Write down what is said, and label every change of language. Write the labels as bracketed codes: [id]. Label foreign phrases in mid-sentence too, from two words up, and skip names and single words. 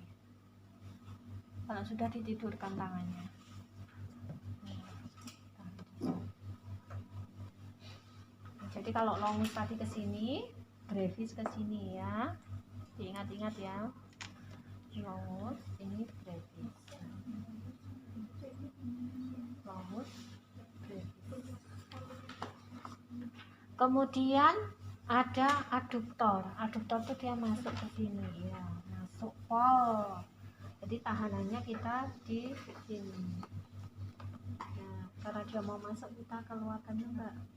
[id] Kalau sudah ditidurkan tangannya. Jadi kalau longus tadi ke sini, brevis ke sini ya. Diingat-ingat ya. Longus, ini brevis. Longus, brevis. Kemudian ada aduktor. Aduktor itu dia masuk ke sini ya, masuk pol. Jadi tahanannya kita di sini. Nah, karena dia mau masuk kita keluarkan Mbak.